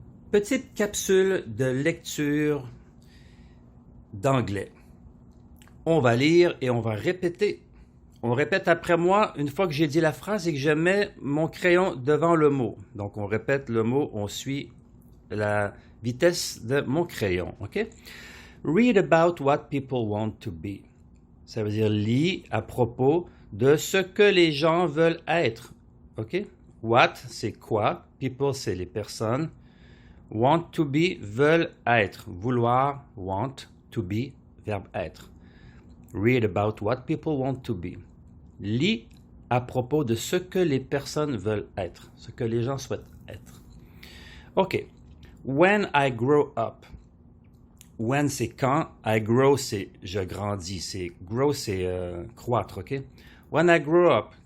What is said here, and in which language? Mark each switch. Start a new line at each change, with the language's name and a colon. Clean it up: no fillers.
French: Petite capsule de lecture d'anglais. On va lire et on va répéter. On répète après moi une fois que j'ai dit la phrase et que je mets mon crayon devant le mot. Donc on répète le mot, on suit la vitesse de mon crayon. OK?
English: Read about what people want to be.
French: Ça veut dire lis à propos de ce que les gens veulent être. OK? What, c'est quoi? People, c'est les personnes.
English: Want to be,
French: veulent être. Vouloir, want,
English: to be,
French: verbe être.
English: Read about what people want to be.
French: Lis à propos de ce que les personnes veulent être, ce que les gens souhaitent être.
English: OK. When I grow up. When,
French: c'est quand.
English: I grow,
French: c'est je grandis. C'est grow, c'est croître, OK?
English: When I grow up.